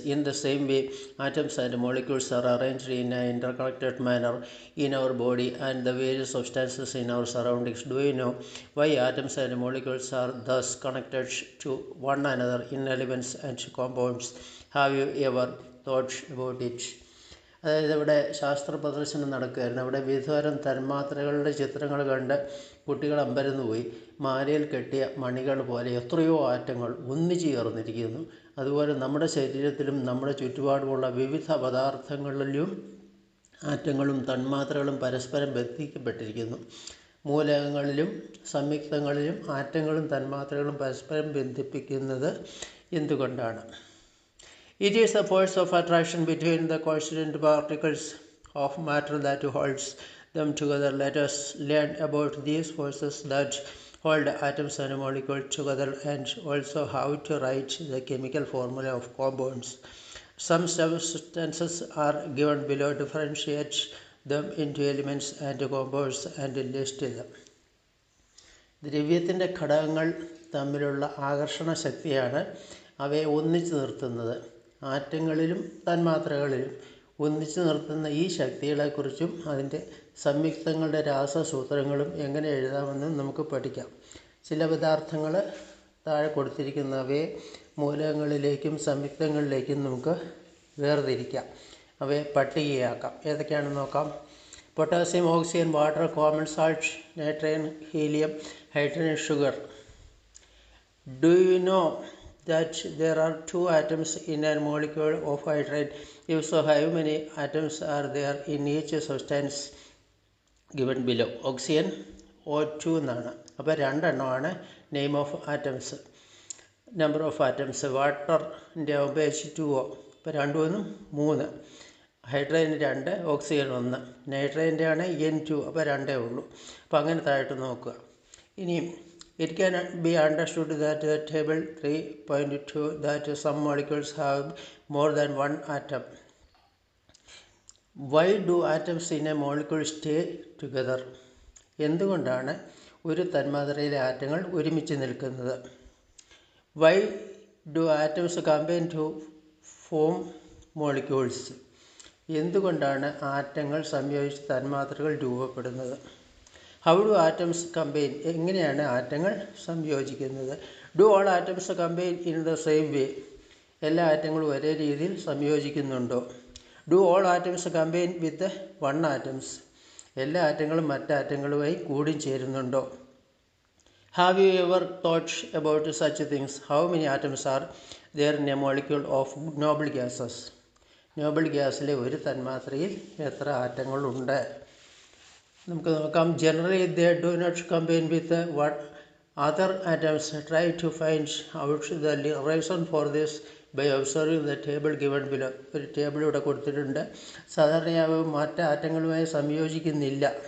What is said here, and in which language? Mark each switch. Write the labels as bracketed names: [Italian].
[English] In the same way, atoms and molecules are arranged in an interconnected manner in our body and the various substances in our surroundings. Do you know why atoms and molecules are thus connected to one another in elements and compounds? Have you ever thought about it? [Malayalam] അതായത് ഇവിടെ ശാസ്ത്ര പ്രദർശനം നടക്കുകയായിരുന്നു. അവിടെ വിവിധതരം തന്മാത്രകളുടെ ചിത്രങ്ങൾ കണ്ട് കുട്ടികൾ അമ്പരന്ന് പോയി. മാലയിൽ കെട്ടിയ മണികൾ പോലെ എത്രയോ ആറ്റങ്ങൾ ഒന്നിച്ചു ചേർന്നിരിക്കുന്നു. അതുപോലെ നമ്മുടെ ശരീരത്തിലും നമ്മുടെ ചുറ്റുപാടുമുള്ള വിവിധ പദാർത്ഥങ്ങളിലും ആറ്റങ്ങളും തന്മാത്രകളും പരസ്പരം ബന്ധിക്കപ്പെട്ടിരിക്കുന്നു. മൂലകങ്ങളിലും സംയുക്തങ്ങളിലും ആറ്റങ്ങളും തന്മാത്രകളും പരസ്പരം ബന്ധിപ്പിക്കുന്നത് എന്തുകൊണ്ടാണ്? [English] It is the force of attraction between the constituent particles of matter that holds them together. Let us learn about these forces that hold atoms and molecules together and also how to write the chemical formula of compounds. Some substances are given below. Differentiate them into elements and compounds and list them. [Malayalam] ദ്രവ്യത്തിൻ്റെ ഘടകങ്ങൾ തമ്മിലുള്ള ആകർഷണ ശക്തിയാണ് അവയെ ഒന്നിച്ചു നിർത്തുന്നത്. ആറ്റങ്ങളിലും തന്മാത്രകളിലും ഒന്നിച്ചു നിർത്തുന്ന ഈ ശക്തികളെക്കുറിച്ചും അതിൻ്റെ സംയുക്തങ്ങളുടെ രാസസൂത്രങ്ങളും എങ്ങനെ എഴുതാമെന്നും നമുക്ക് പഠിക്കാം. ചില പദാർത്ഥങ്ങൾ താഴെ കൊടുത്തിരിക്കുന്നവയെ മൂലകങ്ങളിലേക്കും സംയുക്തങ്ങളിലേക്കും നമുക്ക് വേർതിരിക്കാം. അവയെ പട്ടികയാക്കാം. ഏതൊക്കെയാണെന്ന് നോക്കാം. Potassium, oxygen, water, common salt, nitrogen, helium, hydrogen, sugar. [English] Do you know that there are 2 atoms in a molecule of hydrogen? If so, how many atoms are there in each substance given below? [Malayalam] Oxygen O2 എന്നാണ്. അപ്പോൾ 2 എണ്ണമാണ് [English] Name of atoms. Number of atoms [Malayalam] വാട്ടറിൻ്റെ ആകുമ്പോൾ H2O. ഇപ്പോൾ 2 1 3. Hydrogen 2, oxygen 1. നൈട്രജൻ്റെ ആണ് N2. അപ്പോൾ 2 ഉള്ളൂ. അപ്പോൾ അങ്ങനെ താഴോട്ട് നോക്കുക. ഇനിയും [English] it can be understood that the table 3.2 that some molecules have more than one atom. Why do atoms in a molecule stay together? [Malayalam] എന്തുകൊണ്ടാണ് ഒരു തന്മാത്രയിലെ ആറ്റങ്ങൾ ഒരുമിച്ച് നിൽക്കുന്നത്? [English] Why do atoms combine to form molecules? [Malayalam] എന്തുകൊണ്ടാണ് ആറ്റങ്ങൾ സംയോജിച്ച് തന്മാത്രകൾ രൂപപ്പെടുന്നത്? [English] How do atoms combine? [Malayalam] എങ്ങനെയാണ് ആറ്റങ്ങൾ സംയോജിക്കുന്നത്? [English] Do all atoms combine in the same way? [Malayalam] എല്ലാ ആറ്റങ്ങളും ഒരേ രീതിയിൽ സംയോജിക്കുന്നുണ്ടോ? [English] Do all atoms combine with one atoms? [Malayalam] എല്ലാ ആറ്റങ്ങളും മറ്റാറ്റങ്ങളുമായി കൂടി ചേരുന്നുണ്ടോ? [English] Have you ever thought about such things? How many atoms are there in a molecule of noble gases? [Malayalam] Nobel ഗ്യാസിലെ ഒരു തന്മാത്രയിൽ എത്ര ആറ്റങ്ങളുണ്ട്? നമുക്ക് നോക്കാം. [English] Generally they do not combine with one other atoms. Try to find out the reason for this by observing the table given below. [Malayalam] ഒരു table ഇവിടെ കൊടുത്തിട്ടുണ്ട്. സാധാരണയായി മറ്റ് ആറ്റങ്ങളുമായി സംയോജിക്കുന്നില്ല.